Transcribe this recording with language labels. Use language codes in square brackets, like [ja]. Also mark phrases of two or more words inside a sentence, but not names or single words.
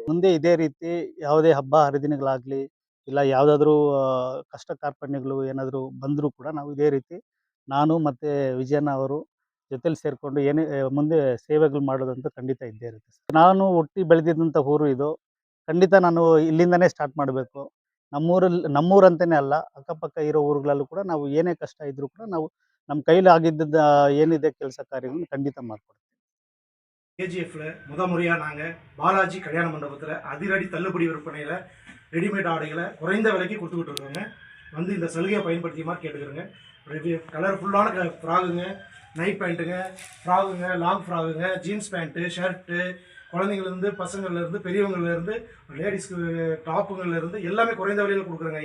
[kn] ಮುಂದೆ ಇದೇ ರೀತಿ ಯಾವುದೇ ಹಬ್ಬ ಹರಿದಿನಗಳಾಗಲಿ ಇಲ್ಲ ಯಾವುದಾದ್ರೂ ಕಷ್ಟ ಕಾರ್ಪಣ್ಯಗಳು ಏನಾದರೂ ಬಂದರೂ ಕೂಡ ನಾವು ಇದೇ ರೀತಿ ನಾನು ಮತ್ತು ವಿಜಯಣ್ಣ ಅವರು ಜೊತೆಲಿ ಸೇರಿಕೊಂಡು ಏನೇ ಮುಂದೆ ಸೇವೆಗಳು ಮಾಡೋದಂತೂ ಖಂಡಿತ ಇದ್ದೇ ಇರುತ್ತೆ ಸರ್. ನಾನು ಹುಟ್ಟಿ ಬೆಳೆದಿದ್ದಂಥ ಊರು ಇದು. ಖಂಡಿತ ನಾನು ಇಲ್ಲಿಂದನೇ ಸ್ಟಾರ್ಟ್ ಮಾಡಬೇಕು. ನಮ್ಮೂರಂತನೇ ಅಲ್ಲ, ಅಕ್ಕಪಕ್ಕ ಇರೋ ಊರುಗಳಲ್ಲೂ ಕೂಡ ನಾವು ಏನೇ ಕಷ್ಟ ಇದ್ದರೂ ಕೂಡ ನಾವು ನಮ್ಮ ಕೈಲಿ ಆಗಿದ್ದದ್ದು ಏನಿದೆ ಕೆಲಸ ಕಾರ್ಯಗಳನ್ನು ಖಂಡಿತ ಮಾಡಿಕೊಡ್ತೀವಿ. [ta] கேஜிஎஃப்ல முறையாக நாங்கள் பாலாஜி கல்யாண மண்டபத்தில் அதிரடி தள்ளுபடி விற்பனையில் ரெடிமேட் ஆடைகளை குறைந்த விலைக்கு கொடுத்துக்கிட்டு இருக்கோங்க. வந்து இந்த சலுகையை பயன்படுத்தியமாக கேட்டுக்கிறோங்க. கலர்ஃபுல்லான ஃப்ராகுங்க, [en] night pants, [ta] ஃப்ராகுங்க, [en] long frocks, jeans pant, [ta] ஷர்ட்டு, குழந்தைங்கள்லேருந்து பசங்கள்லேருந்து பெரியவங்கள்லேருந்து லேடிஸ்க்கு டாப்புங்கள்லேருந்து எல்லாமே குறைந்த விலையில் கொடுக்குறாங்க.